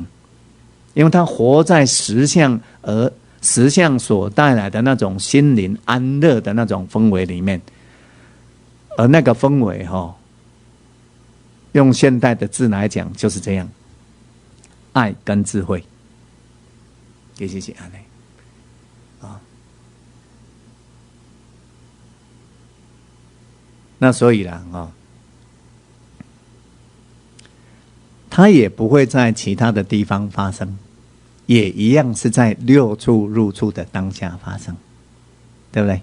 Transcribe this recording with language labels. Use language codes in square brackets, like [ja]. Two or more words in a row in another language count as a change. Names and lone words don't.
[zh] 因為他活在實相，而實相所帶來的那種心靈安樂的那種氛圍裡面，而那個氛圍用現代的字來講就是這樣，愛跟智慧，其實是這樣啊。那所以啦它也不會在其他的地方發生。也一樣是在六處入處的當下發生，對不對？